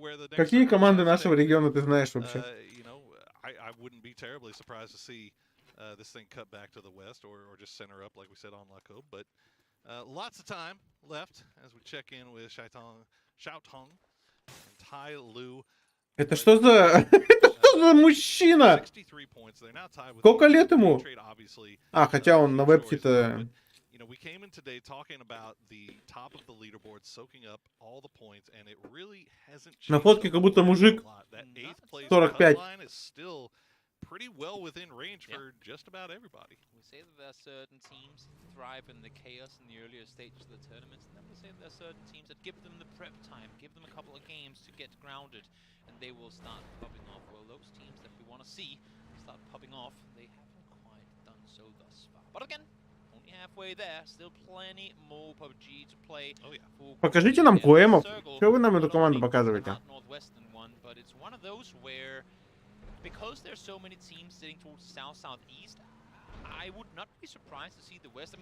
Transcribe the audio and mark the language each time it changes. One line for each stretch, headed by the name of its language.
Russian: Какие команды нашего региона ты знаешь вообще?
English: I wouldn't be terribly surprised to see this thing cut back to the west or just center up like we said on Laco, but lots of time left as we check in with Xiaotong and Tai Lu.
Russian: Это что за мужчина? Сколько лет ему? А, хотя он на вебке-то...
English: We came in today talking about the top of the leaderboard, soaking up all the points, and it really hasn't changed.
Russian: На фотке как будто мужик 45.
English: Is still pretty well within range for just about everybody. We say that there are certain teams that thrive in the chaos in the earlier stages of the tournaments, and then we say that there are certain teams that give them the prep time, give them a couple of games to get grounded, and they will start popping off. Well, those teams that we want to see start popping off, they haven't quite done so thus far. But again, only halfway there, still plenty more PUBG to play. Oh yeah.
Russian: Покажите нам поэмов. Что вы нам эту команду показываете?
English: But it's one of those where, because there's so many teams sitting towards the south, southeast, I would not be surprised to see the west.